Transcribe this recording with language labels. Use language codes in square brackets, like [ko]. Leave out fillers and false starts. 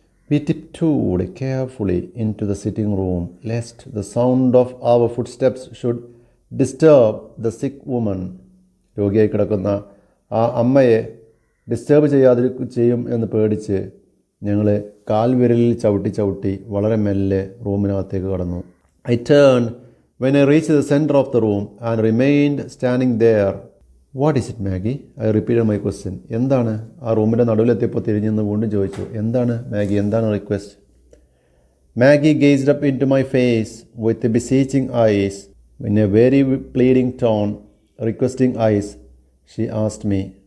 [en] We tiptoed carefully into the sitting room lest the sound of our footsteps should disturb the sick woman. [ml] രോഗിയായി കിടക്കുന്ന ആ അമ്മയെ disturb ചെയ്യും എന്ന് പേടിച്ച് ഞങ്ങൾ കാൽവിരലിൽ ചവിട്ടി വളരെ മെല്ലെ റൂമിനകത്തേക്ക് കടന്നു. [en] I turn when I reached the center of the room and remained standing there. What is it, Maggie? I repeated my question. [ml] എന്താണ്? ആ റൂമിൻ്റെ നടുവിലെത്തിയപ്പോൾ തിരിഞ്ഞെന്ന് വീണ്ടും ചോദിച്ചു, എന്താണ് മാഗി, എന്താണ് request? [en] Maggie gazed up into my face with beseeching eyes. In a very pleading tone, requesting eyes, she asked me.